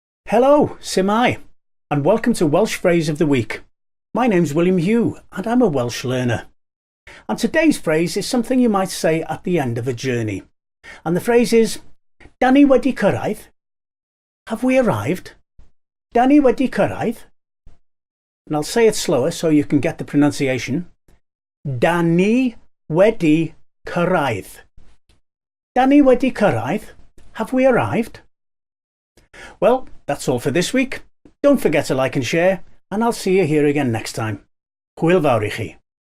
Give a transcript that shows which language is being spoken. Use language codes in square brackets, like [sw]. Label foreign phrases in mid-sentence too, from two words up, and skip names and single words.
[en] Hello, Simai, and welcome to Welsh Phrase of the Week. My name's William Hugh, and I'm a Welsh learner. And today's phrase is something you might say at the end of a journey. And the phrase is, [cy] "Da ni wedi cyrraedd?" [en] Have we arrived? [cy] Da ni wedi cyrraedd? [en] And I'll say it slower so you can get the pronunciation. [cy] Da ni wedi cyrraedd. Da ni wedi cyrraedd? [en] Have we arrived? Well, that's all for this week. Don't forget to like and share, and I'll see you here again next time. [cy] Hwyl fawr i chi.